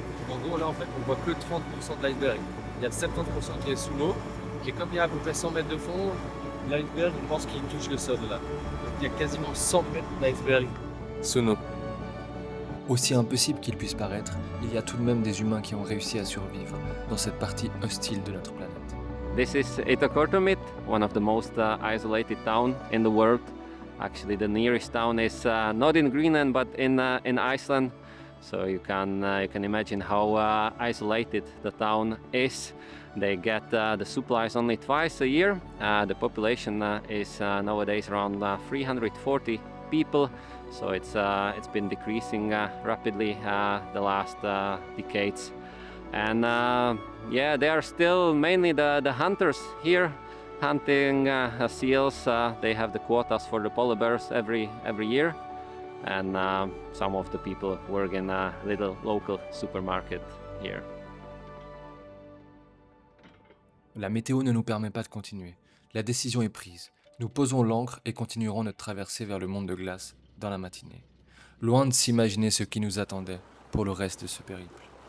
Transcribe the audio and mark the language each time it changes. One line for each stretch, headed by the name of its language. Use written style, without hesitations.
French: En gros, là, en fait, on voit que 30% de l'iceberg. Il y a 70% qui est sous l'eau. Et comme il y a à peu près 100 mètres de fond, l'iceberg, je pense qu'il touche le sol là. Donc il y a quasiment 100 mètres d'iceberg sous nous. Aussi impossible qu'il puisse paraître, il y a tout de même des humains qui ont réussi à survivre dans cette partie hostile de notre planète.
English: This is Itakortomit, one of the most isolated town in the world. Actually, the nearest town is not in Greenland, but in Iceland. So you can imagine how isolated the town is. They get the supplies only twice a year. The population is nowadays around 340 people. So it's been decreasing rapidly the last decades. And yeah, they are still mainly the hunters here, hunting seals. They have the quotas for the polar bears every year. And some of the people work in a little local supermarket here.
French: La météo ne nous permet pas de continuer. La décision est prise. Nous posons l'ancre et continuerons notre traversée vers le monde de glace dans la matinée. Loin de s'imaginer ce qui nous attendait pour le reste de ce périple.